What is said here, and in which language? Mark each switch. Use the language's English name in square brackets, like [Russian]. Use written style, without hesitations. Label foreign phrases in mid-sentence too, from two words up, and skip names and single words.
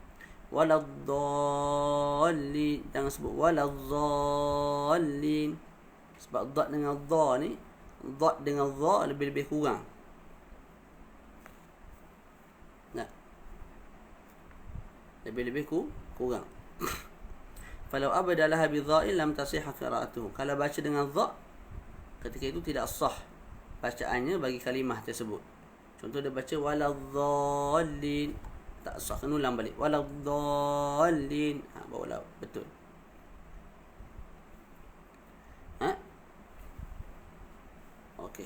[Malay] Waladhdallin. Jangan sebut waladhdallin. Sebab dhat dengan dha ni, dhat dengan dha lebih kurang. Lebih kurang. [Arabic] فلو أبدله بظاء لم تصح قراءته. [Malay] Kalau baca dengan dha, ketika itu tidak sah bacaannya bagi kalimah tersebut. Contoh dia baca waladhdallin, tak sah, kena ulang balik. Waladhdallin. Barulah betul. Okey.